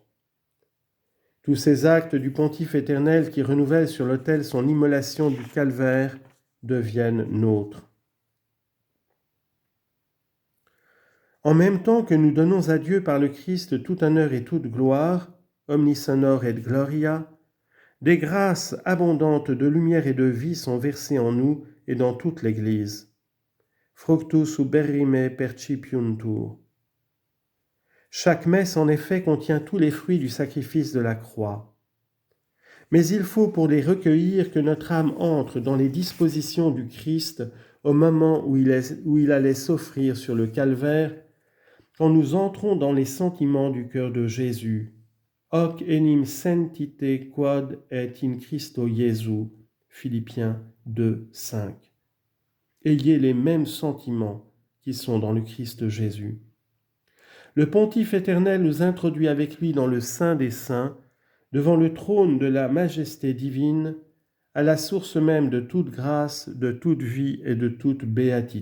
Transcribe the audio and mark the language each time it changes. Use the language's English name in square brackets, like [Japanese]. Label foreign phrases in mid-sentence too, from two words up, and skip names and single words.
[French] Tous ces actes du Pontife éternel qui renouvelle sur l'autel son immolation du calvaire deviennent nôtres. En même temps que nous donnons à Dieu par le Christ tout honneur et toute gloire, [Latin] omnis honor et gloria, [French] des grâces abondantes de lumière et de vie sont versées en nous et dans toute l'Église. [Latin] Fructus uberrime percipiuntur. [French] Chaque messe, en effet, contient tous les fruits du sacrifice de la croix. Mais il faut pour les recueillir que notre âme entre dans les dispositions du Christ au moment où il allait s'offrir sur le calvaire, quand nous entrons dans les sentiments du cœur de Jésus. [Latin] Hoc enim sentite quod et in Christo Jesu. [French] Philippiens 2, 5. Ayez les mêmes sentiments qui sont dans le Christ Jésus. Le Pontife éternel nous introduit avec lui dans le Saint des Saints, devant le trône de la majesté divine, à la source même de toute grâce, de toute vie et de toute béatitude.